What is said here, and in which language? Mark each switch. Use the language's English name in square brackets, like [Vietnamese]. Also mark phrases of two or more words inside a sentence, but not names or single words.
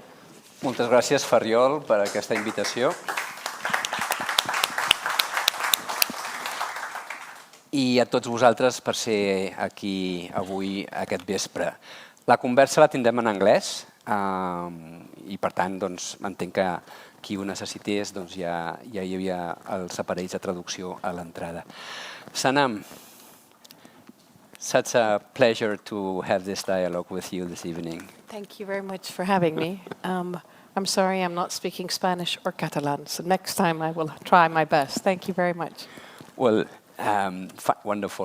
[Catalan] Moltes gràcies, Ferriol, per aquesta invitació. I a tots vosaltres per ser aquí avui, aquest vespre. La conversa la tindrem en anglès i, per tant, entenc que qui ho necessités ja hi havia els aparells de traducció a l'entrada. [English] Sanam, such a pleasure to have this dialogue with you this evening. Thank you very much for having me. I'm sorry I'm not speaking Spanish or Catalan, so next time I will try my best. Thank you very much. Well, wonderful.